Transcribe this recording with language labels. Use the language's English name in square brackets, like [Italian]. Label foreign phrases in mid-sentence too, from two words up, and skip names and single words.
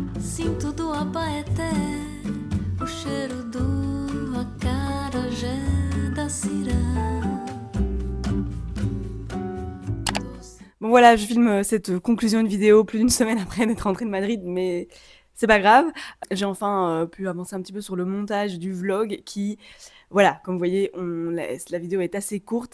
[Portuguese] sinto do Abaeté, o cheiro do acarajé da cirá. [French] Bon voilà, je filme cette conclusion de vidéo plus d'une semaine après d'être rentrée de Madrid, mais c'est pas grave. J'ai enfin pu avancer un petit peu sur le montage du vlog qui, voilà, comme vous voyez, la vidéo est assez courte.